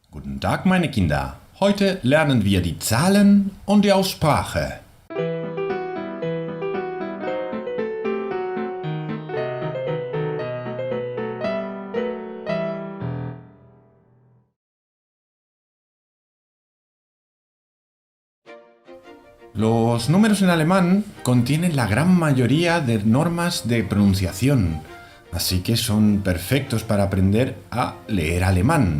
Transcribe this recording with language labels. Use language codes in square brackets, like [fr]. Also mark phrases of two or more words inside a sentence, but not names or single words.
[de] Guten Tag, meine Kinder. Heute lernen wir die Zahlen und die Aussprache. [es] Los números en alemán contienen la gran mayoría de normas de pronunciación, así que son perfectos para aprender a leer alemán.